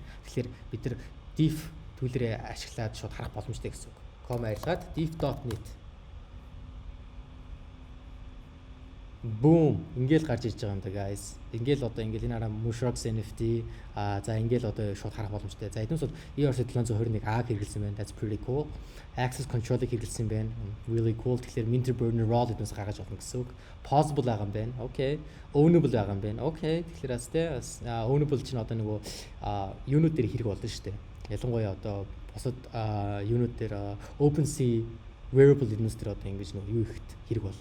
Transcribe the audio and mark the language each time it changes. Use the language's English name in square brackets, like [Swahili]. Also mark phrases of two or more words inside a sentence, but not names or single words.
[Mongolian] Тэгэхээр бид нар def төлөрөө ашиглаад шууд харах боломжтой гэсэн үг. Com арилгаад def.net Boom ингээл гарч ирж байгаа юм да guys. Ингээл одоо ингээл энэ хараа Mushrooms NFT за ингээл одоо шууд харах боломжтой. За эднээс бол ERC721 хэрэгэлсэн байна. [English] That's pretty cool. Access control-ыг [Mongolian] хэрэгэлсэн байна. [English] Really cool. [Mongolian] Тэгэхээр [English] Minter burner roll [Mongolian] эднээс гаргаж болно гэсэн үг. Possible байгаа юм байна. Okay. Ownable байгаа юм байна. Okay. Тэгэхээр бас тэ ownable чинь одоо нөгөө юунууд дээр хэрэг болно шүү дээ. Ялангуяа одоо босод юунууд дээр OpenSea wearable эднээс дээр одоо ингэж нөгөө юу ихэд хэрэг болно.